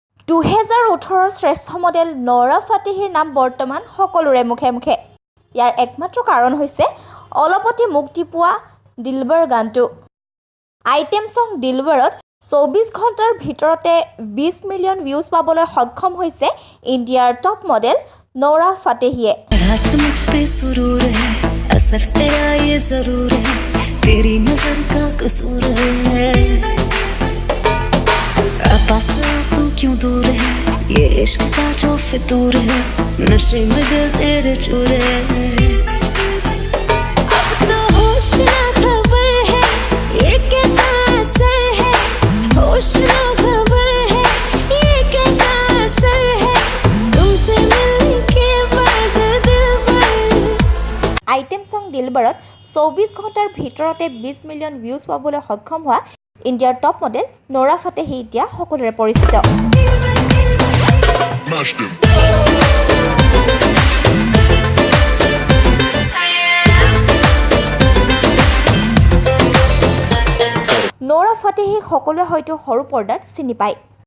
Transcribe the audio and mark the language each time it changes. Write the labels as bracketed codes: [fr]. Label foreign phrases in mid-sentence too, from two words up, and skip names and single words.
[as] 2018 শ্ৰেষ্ঠ মডেল নৰা ফাটেহীৰ নাম বৰ্তমান সকলোৰে মুখে মুখে। ইয়াৰ একমাত্ৰ কাৰণ হৈছে অলপতে মুক্তি পোৱা দিলবৰ গানটো। [en] item song [as] দিলবৰত 24 ঘণ্টাৰ ভিতৰতে 20 [en] million views [as] পাবলৈ সক্ষম হৈছে ইণ্ডিয়াৰ [en] top model [as] নৰা ফাটেহীয়ে। [hi] क्यों दूर है ये इश्क का जो फितूर है नशे में दिल तेरे चूर है अब तो होश ना खबर है ये कैसा असर है होश ना खबर है ये कैसा असर है तुमसे मिलने के बाद दिल भर। [en] item song [as] দিলবৰত 24 ঘণ্টাৰ ভিতৰতে 20 [en] million views [as] পাবলৈ সক্ষম হোৱা ইণ্ডিয়াৰ [en] top model [as] নৰা ফাটেহী এতিয়া সকলোৰে পৰিচিত। নৰা ফাটেহীক সকলোৱে হয়তো সৰু পৰ্দাত চিনি পায়।